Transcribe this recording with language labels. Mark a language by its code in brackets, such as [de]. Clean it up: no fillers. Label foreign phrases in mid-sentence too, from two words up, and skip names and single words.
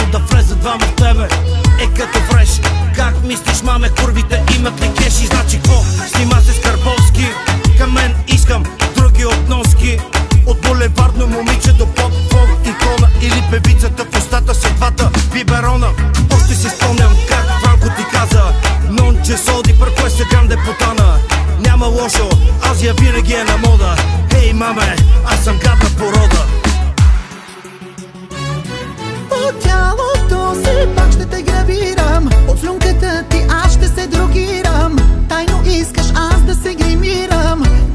[bg] Да влезат двама в тебе е като фреш. Как мислиш, маме, курвите имат ли кеши? Значи какво? Снима се с Карбовски. Към мен искам други относки. От булевардно момиче до поп-фолк икона. Или певицата в устата са двата биберона. Още си спомням как Франко ти каза: [it] non c'è soldi per questa grande puttana. [bg] Няма лошо, Азия винаги е на мода. Хей, маме, аз съм гадна порода. От тялото си пак ще те гравирам. От слюнката ти аз ще се дрогирам. Тайно искаш аз да се гримирам.